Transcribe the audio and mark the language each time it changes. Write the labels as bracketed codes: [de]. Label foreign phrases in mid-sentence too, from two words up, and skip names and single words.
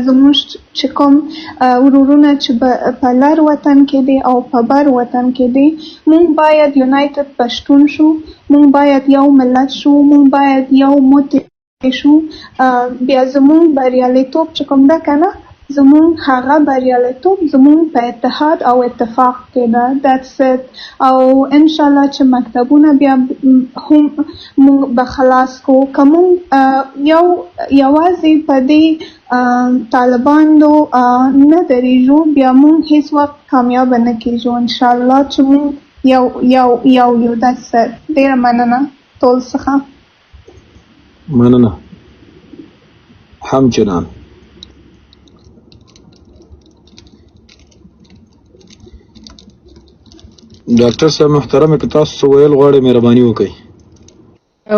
[ps] زموږ چې کوم ورورونه چې په لر وطن کې دي او په بر وطن کې دي موږ باید یونایتد پښتون شو موږ باید یو ملت شو موږ باید یو موتی شو بیا زموږ بریالیتوب چې کوم ده که نه زموږ هغه بریالیتوب زموږ په اتحاد او اتفاق کې ده [en] that's it [ps] او انشاءالله چې مکتبونه بیا هم موږ به خلاص کو که موږ یوازې په دې طالبانو نه درېږو بیا موږ هیڅ وخت کامیابه نه کېږو انشاءالله چې موږ یو [en] that's it [ps] ډېره مننه ټول څخه مننه همچنان ډاکټر صاحب محترم که تاسو څه ویل غواړئ مهرباني وکړئ